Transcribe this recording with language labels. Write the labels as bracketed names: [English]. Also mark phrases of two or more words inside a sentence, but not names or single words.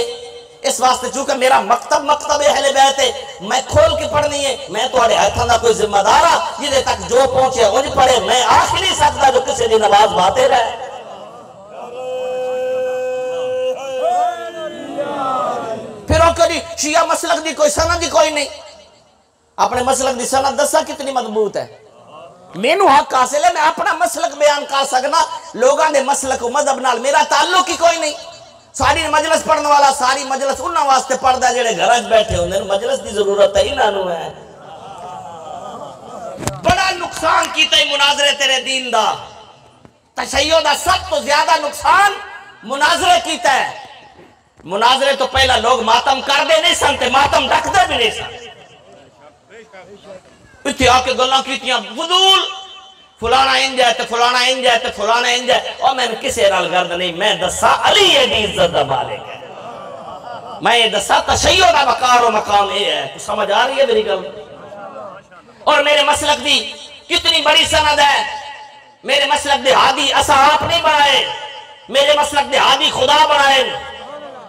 [Punjabi] اس واسطے چونکہ میرا مکتب اہل بیت ہے, میں کھول کے پڑھنی ہے, میں تھوڑے ہاتھاں دا کوئی ذمہ دار ہاں, جدے تک جو پہنچے انج پڑھے, میں آخ نہیں سکتا جو کسی دی نماز باتے رہے. پھر وہ کہی شیعہ مسلک دی کوئی سند دی کوئی نہیں, اپنے مسلک دی سند دسا کتنی مضبوط ہے. مینو حق حاصل ہے, میں اپنا مسلک بیان کر سکنا, لوگاں دے مسلک و مذہب نال میرا تعلق ہی کوئی نہیں. ساری مجلس پڑھنے والا ساری مجلس انہاں واسطے پڑھدا جڑے گھراں بیٹھے ہوندے, مجلس دی ضرورت ہے انہاں نو ہے. بڑا نقصان کیتا ہے مناظرے تیرے دین دا, تشیع دا سب تو زیادہ نقصان مناظرے کیتا ہے. مناظرے تو پہلا لوگ ماتم کر دے نہیں سن تے ماتم رکھ دے بھی نہیں سن. اتھے آ کے گلاں کیتیاں فضول, فلانا انج ہے تے فلانا انج ہے تے فلانا انج ہے, اور میں نے کسے نال گرد نہیں, میں دسا علی یہ دی عزت دا مالک ہے, میں یہ دسا تشیع دا وقار و مقام یہ ہے. تو سمجھ آ رہی ہے میری گل؟ اور میرے مسلک دی کتنی بڑی سند ہے, میرے مسلک دے ہادی اسا آپ نہیں بنائے, میرے مسلک دے ہادی خدا بنائے.